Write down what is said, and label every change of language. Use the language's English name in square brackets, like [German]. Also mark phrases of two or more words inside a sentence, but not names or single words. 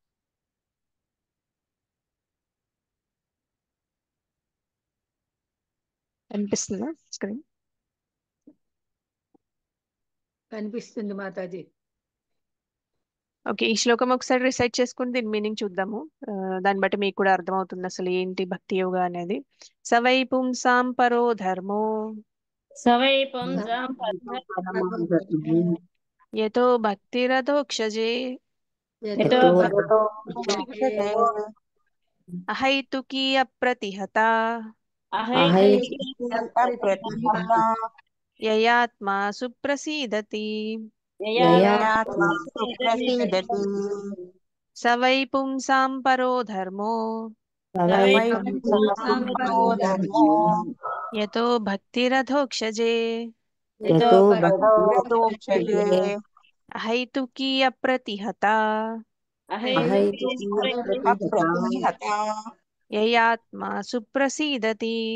[Telugu] అనిపిస్తుందా స్క్రీన్? కనిపిస్తుంది మాతాజీ. ఓకే, ఈ శ్లోకం ఒకసారి రిసైట్ చేసుకుని దీని మీనింగ్ చూద్దాము. దాన్ని బట్టి మీకు కూడా అర్థమవుతుంది అసలు ఏంటి భక్తి యోగా అనేది. [Sanskrit] सवै पुंसां परो धर्मो सवै पुंसां यतो भक्तिरधोक्षजे యతో अहैतुकी अप्रतिहत ययात्मा सुप्रसीदति सवै पुंसां परो धर्मो यतो भक्तिरधोक्षजे अहैतुकी अप्रतिहत ययात्मा सुप्रसीदति.